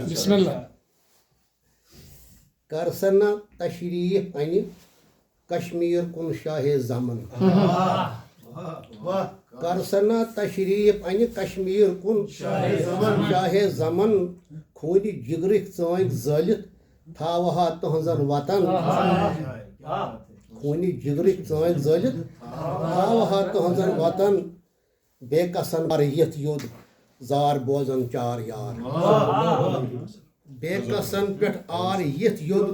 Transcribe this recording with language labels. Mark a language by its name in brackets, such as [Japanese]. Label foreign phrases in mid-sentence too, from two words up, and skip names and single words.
[Arabic] بسم اللہ [Kashmiri] کرسنا تشریف ان کشمیر کن شاہ زمن کرسنا تشریف ان کشمیر کن شاہ زمن خون جگرک ژٲنٛگۍ زٲلِتھ تھاوہا تُہنٛزن وطن خون جگرک ژٲنٛگۍ زٲلِتھ تھاوہا تُہنٛزن وطن بے کسن پر یتھ یوٚد زار بوزن چار یار بے کسن پٮ۪ٹھ آر یتھ یوٚد